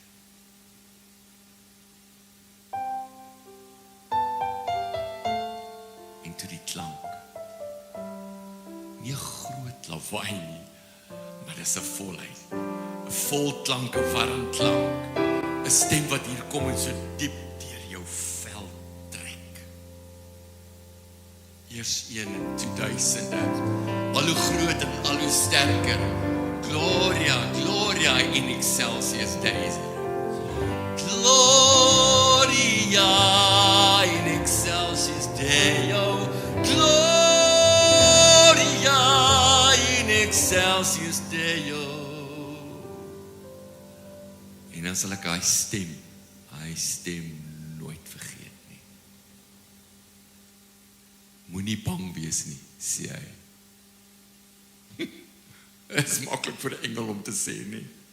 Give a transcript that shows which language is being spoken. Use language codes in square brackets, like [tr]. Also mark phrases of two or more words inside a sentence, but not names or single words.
[af] En toe die klank, nie 'n groot lawaai nie, maar dis 'n volheid, 'n vol klank, 'n warm klank, 'n stem wat hier kom en so diep deur jou vel trek. Eers 1 en 2000, al hoe groot en al hoe sterker. [la] Gloria, Gloria in excelsis Deo. Gloria in excelsis Deo. Gloria in excelsis Deo. [af] En dan sal ek hy stem nooit vergeet nie. Moenie bang wees nie, sê hy. Het is maklik vir 'n engel om te sê nie.